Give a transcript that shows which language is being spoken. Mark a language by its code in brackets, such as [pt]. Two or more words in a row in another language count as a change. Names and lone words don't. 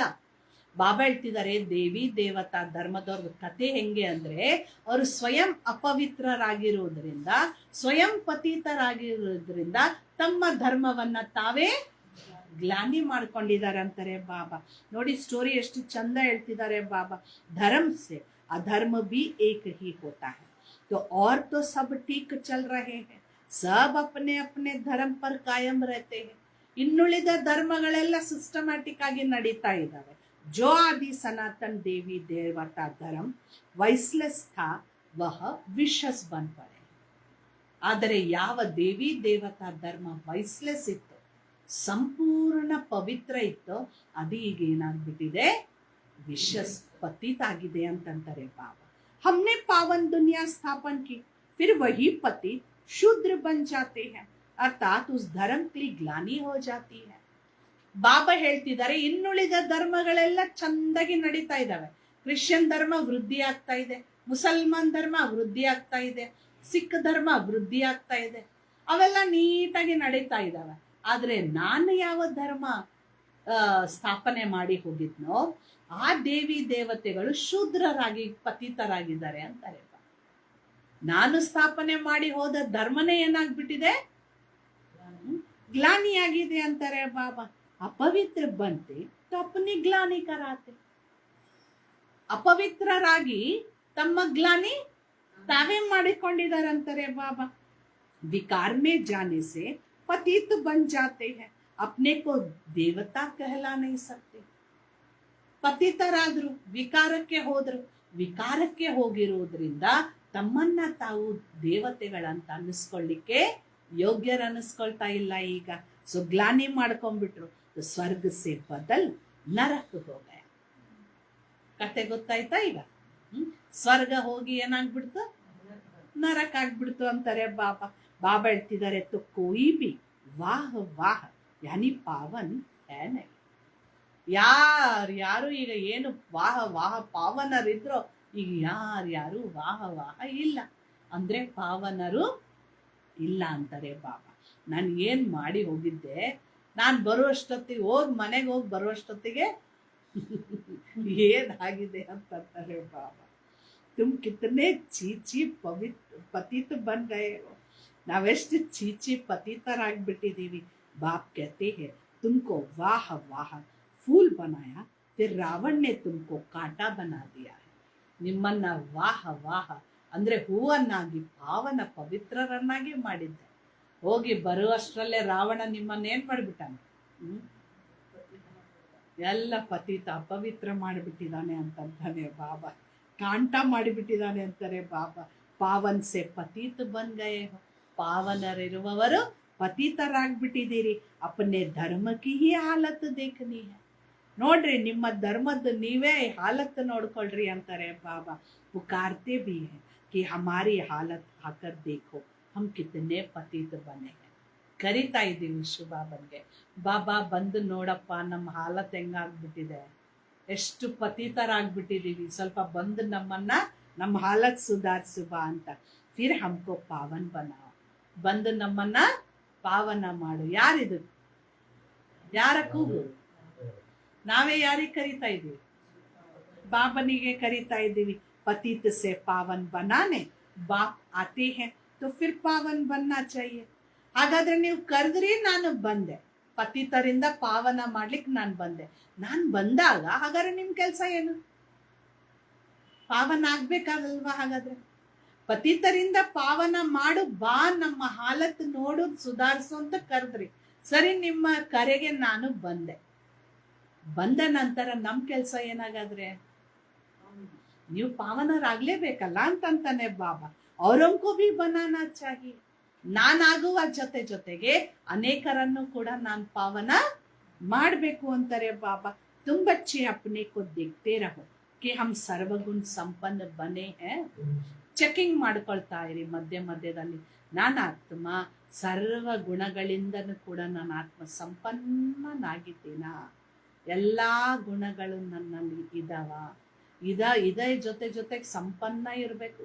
[kn] ಬಾಬಾ ಹೇಳ್ತಿದ್ದಾರೆ ದೇವಿ ದೇವತಾ ಧರ್ಮದವ್ರ ಕಥೆ ಹೆಂಗೆ ಅಂದ್ರೆ ಅವರು ಸ್ವಯಂ ಅಪವಿತ್ರರಾಗಿರುವುದರಿಂದ, ಸ್ವಯಂ ಪತೀತರಾಗಿರುವುದರಿಂದ ತಮ್ಮ ಧರ್ಮವನ್ನ ತಾವೇ ಗ್ಲಾನಿ ಮಾಡ್ಕೊಂಡಿದ್ದಾರೆ ಅಂತಾರೆ ಬಾಬಾ. ನೋಡಿ ಸ್ಟೋರಿ ಎಷ್ಟು ಚಂದ ಹೇಳ್ತಿದ್ದಾರೆ ಬಾಬಾ. [hi] ಧರ್ಮ से अधर्म भी एक ही होता है तो और तो सब ठीक चल रहे हैं, सब अपने अपने धर्म पर कायम रहते हैं. [kn] ಇನ್ನುಳಿದ ಧರ್ಮಗಳೆಲ್ಲ ಸಿಸ್ಟಮ್ಯಾಟಿಕ್ ಆಗಿ ನಡೀತಾ ಇದ್ದಾವೆ. [hi] जो आदि सनातन देवी देवता धर्म वैश्लेष था वह विशस बन पड़े. [kn] ಆದರೆ ಯಾವ ದೇವಿ ದೇವತಾ ಧರ್ಮ ವೈಶ್ಲೆಸ್ ಇತ್ತು, ಸಂಪೂರ್ಣ ಪವಿತ್ರ ಇತ್ತು, ಅದು ಈಗ ಏನಾಗ್ಬಿಟ್ಟಿದೆ, ವಿಶಸ್ पतित आಗಿದೆ ಅಂತಂತಾರೆ ಬಾಬಾ. [hi] हमने पावन दुनिया स्थापन की फिर वही पति शूद्र बन जाते हैं अर्थात उस धर्म की ग्लानि हो जाती है. [kn] ಬಾಬಾ ಹೇಳ್ತಿದ್ದಾರೆ ಇನ್ನುಳಿದ ಧರ್ಮಗಳೆಲ್ಲ ಚಂದಾಗಿ ನಡೀತಾ ಇದ್ದಾವೆ. ಕ್ರಿಶ್ಚಿಯನ್ ಧರ್ಮ ವೃದ್ಧಿ ಆಗ್ತಾ ಇದೆ, ಮುಸಲ್ಮಾನ್ ಧರ್ಮ ವೃದ್ಧಿ ಆಗ್ತಾ ಇದೆ, ಸಿಖ್ ಧರ್ಮ ವೃದ್ಧಿ ಆಗ್ತಾ ಇದೆ, ಅವೆಲ್ಲ ನೀಟಾಗಿ ನಡೀತಾ ಇದ್ದಾವೆ. ಆದ್ರೆ ನಾನು ಯಾವ ಧರ್ಮ ಸ್ಥಾಪನೆ ಮಾಡಿ ಹೋಗಿದ್ನೋ ಆ ದೇವಿ ದೇವತೆಗಳು ಶೂದ್ರರಾಗಿ ಪತಿತರಾಗಿದ್ದಾರೆ ಅಂತಾರೆ. ನಾನು ಸ್ಥಾಪನೆ ಮಾಡಿ ಹೋದ ಧರ್ಮನೇ ಏನಾಗ್ಬಿಟ್ಟಿದೆ, ಗ್ಲಾನಿಯಾಗಿದೆ ಅಂತಾರೆ ಬಾಬಾ. [hi] अपवित्र बनते तो अपनी ग्लानि कराते. [kn] ಅಪವಿತ್ರರಾಗಿ ತಮ್ಮ ಗ್ಲಾನಿ ತಾವೇ ಮಾಡಿಕೊಂಡಿದ್ದಾರೆ ಅಂತಾರೆ ಬಾಬಾ. [hi] विकार में जाने से पतित बन जाते हैं, अपने को देवता कहला नहीं सकते. [kn] ಪತಿತರಾದ್ರು, ವಿಕಾರಕ್ಕೆ ಹೋದ್ರು, ವಿಕಾರಕ್ಕೆ ಹೋಗಿರೋದ್ರಿಂದ ತಮ್ಮನ್ನ ತಾವು ದೇವತೆಗಳಂತ ಅನ್ನಿಸ್ಕೊಳ್ಳಿಕ್ಕೆ ಯೋಗ್ಯರನ್ನಿಸ್ಕೊಳ್ತಾ ಇಲ್ಲ ಈಗ. ಸೊ ಗ್ಲಾನಿ ಮಾಡ್ಕೊಂಡ್ಬಿಟ್ರು. [hi] स्वर्ग से बदल नरक हो गया. [kn] ಕತೆ ಗೊತ್ತಾಯ್ತಾ ಈಗ? ಸ್ವರ್ಗ ಹೋಗಿ ಏನಾಗ್ಬಿಡ್ತು, ನರಕ ಆಗ್ಬಿಡ್ತು ಅಂತಾರೆ ಬಾಬಾ. ಬಾಬಾ ಹೇಳ್ತಿದ್ದಾರೆ [hi] तो कोई भी वाह वाह यानी पावन है नहीं. [kn] ಯಾರು ಈಗ ಏನು ವಾಹ ವಾಹ ಪಾವನರಿದ್ರೋ ಈಗ ಯಾರು ವಾಹ ವಾಹ ಇಲ್ಲ ಅಂದ್ರೆ ಪಾವನರು ಇಲ್ಲ ಅಂತಾರೆ ಬಾಬಾ. ನಾನು ಏನು ಮಾಡಿ ಹೋಗಿದ್ದೆ, ನಾನು ಬರುವಷ್ಟೊತ್ತಿಗೆ ಮನೆಗೆ ಹೋಗಿ ಬರುವಷ್ಟೊತ್ತಿಗೆ ಏನಾಗಿದೆ ಅಂತಾರೆ ಬಾಬಾ. [hi] तुम कितने छी छी पतित बन गए हो. [kn] ನಾವೆಷ್ಟು ಚೀಚಿ ಪತಿತರಾಗ್ಬಿಟ್ಟಿದ್ದೀವಿ. [hi] ಬಾಪ್ कहते हैं तुमको वाह वाह फूल बनाया फिर रावण ने तुमको कांटा बना दिया है. [kn] ನಿಮ್ಮನ್ನ ವಾಹ ವಾಹ ಅಂದ್ರೆ ಹೂವನ್ನಾಗಿ ಪಾವನ ಪವಿತ್ರರನ್ನಾಗಿ ಮಾಡಿದ್ದೆ. ಹೋಗಿ ಬರುವಷ್ಟರಲ್ಲೇ ರಾವಣ ನಿಮ್ಮನ್ನ ಏನ್ ಮಾಡಿಬಿಟ್ಟಾನೆ, ಎಲ್ಲ ಪತಿತ ಅಪವಿತ್ರ ಮಾಡಿಬಿಟ್ಟಿದ್ದಾನೆ ಅಂತಂತಾನೆ ಬಾಬಾ. ಕಾಂಟ ಮಾಡಿಬಿಟ್ಟಿದ್ದಾನೆ ಅಂತಾರೆ ಬಾಬಾ. [hi] पावन से पतित बन गए हो. [kn] ಪಾವನರಿರುವವರು ಪತಿತರಾಗ್ಬಿಟ್ಟಿದ್ದೀರಿ. [hi] अपने धर्म की यह हालत देखनी है. [kn] ನೋಡ್ರಿ, ನಿಮ್ಮ ಧರ್ಮದ ನೀವೇ ಹಾಲತ್ ನೋಡ್ಕೊಳ್ರಿ ಅಂತಾರೆ ಬಾಬಾ. [hi] पुकारते भी हैं कि हमारी हालत आकर देखो हम कितने पतित बने हैं. [kn] ಕರಿತಾ ಇದ್ದೀವಿ ಶಿವಬಾಬನ್ಗೆ. ಬಾಬಾ ಬಂದು ನೋಡಪ್ಪ ನಮ್ಮ ಹಾಲತ್ ಹೆಂಗಾಗ್ಬಿಟ್ಟಿದೆ, ಎಷ್ಟು ಪತಿತರಾಗ್ಬಿಟ್ಟಿದೀವಿ, ಸ್ವಲ್ಪ ಬಂದು ನಮ್ಮ ಹಾಲತ್ ಸುಧಾರಿಸು ಬಾ ಅಂತ. [hi] फिर हमको पावन बनाओ. [kn] ಬಂದು ನಮ್ಮನ್ನ ಪಾವನ ಮಾಡು. ಯಾರಿದು, ಯಾರ ಕೂಗು? ನಾವೇ ಯಾರಿಗೆ ಕರಿತಾ ಇದ್ದೀವಿ? ಬಾಬನಿಗೆ ಕರಿತಾ ಇದ್ದೀವಿ. [hi] पतित से पावन बनाने बाप आते हैं तो फिर पावन बनना चाहिए. [kn] ಹಾಗಾದ್ರೆ ನೀವು ಕರೆದ್ರಿ, ನಾನು ಬಂದೆ. ಪತಿತರಿಂದ ಪಾವನ ಮಾಡ್ಲಿಕ್ಕೆ ನಾನು ಬಂದೆ. ನಾನು ಬಂದಾಗ ಹಾಗಾದ್ರೆ ನಿಮ್ ಕೆಲಸ ಏನು? ಪಾವನ ಆಗ್ಬೇಕಾದಲ್ವಾ? ಹಾಗಾದ್ರೆ ಪತಿತರಿಂದ ಪಾವನ ಮಾಡು ಬಾ, ನಮ್ಮ ಹಾಲತ್ ನೋಡು, ಸುಧಾರಿಸು ಅಂತ ಕರೆದ್ರಿ. ಸರಿ, ನಿಮ್ಮ ಕರೆಗೆ ನಾನು ಬಂದೆ. ಬಂದ ನಂತರ ನಮ್ ಕೆಲಸ ಏನಾಗಾದ್ರೆ? ನೀವು ಪಾವನರಾಗ್ಲೇಬೇಕಲ್ಲ ಅಂತಂತಾನೆ ಬಾಬಾ. [hi] औरोंको भी बनाना चाहिए. [kn] ನಾನಾಗುವ ಜೊತೆಗೆ ಅನೇಕರನ್ನು ಕೂಡ ನಾನು ಪಾವನ ಮಾಡಬೇಕು ಅಂತಾರೆ ಬಾಬಾ. [hi] तुम बच्चे अपने को देखते रहो कि हम सर्वगुण संपन्न बने हैं. [kn] ಚೆಕಿಂಗ್ ಮಾಡ್ಕೊಳ್ತಾ ಇರಿ ಮಧ್ಯದಲ್ಲಿ. ನಾನು ಆತ್ಮ ಸರ್ವ ಗುಣಗಳಿಂದನೂ ಕೂಡ ನಾನು ಆತ್ಮ ಸಂಪನ್ನನಾಗಿದ್ದೀನ. ಎಲ್ಲಾ ಗುಣಗಳು ನನ್ನಲ್ಲಿ ಇದೇ ಜೊತೆಗೆ ಸಂಪನ್ನ ಇರಬೇಕು.